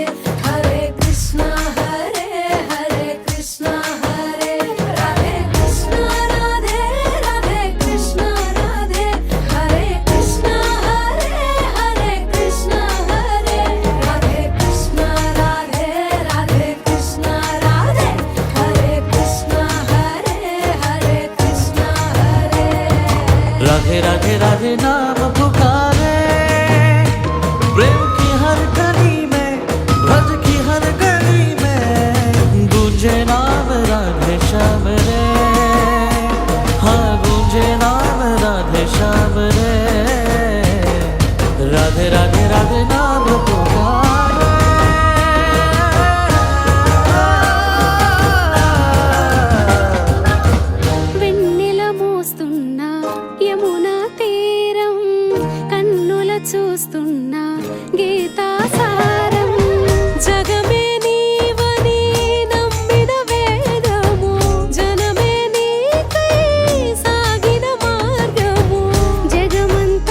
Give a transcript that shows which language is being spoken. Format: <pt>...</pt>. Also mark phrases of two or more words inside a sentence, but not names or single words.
<sa>హరే కృష్ణ హరే హరే కృష్ణ హరే రాధే కృష్ణ రాధే రాధే కృష్ణ రాధే హరే కృష్ణ హరే హరే కృష్ణ హరే రాధే కృష్ణ రాధే రాధే కృష్ణ రాధే హరే కృష్ణ హరే హరే కృష్ణ హరే</sa> <hi>राधे राधे राधे नाम पुकारे प्रेम की हर गली में ब्रज की हर गली में गूंजे नाम राधे श्याम रे हाँ गूंजे नाम राधे श्याम रे राधे राधे राधे नाम पुकारे</hi> <te>వెన్నెల మోస్తున్నా యమునా తీరం కన్నుల చూస్తున్నా గీతాసారం జగమే నీవని నమ్మిన వేదము జనమే నీకై సాగిన మార్గము జగమ</te>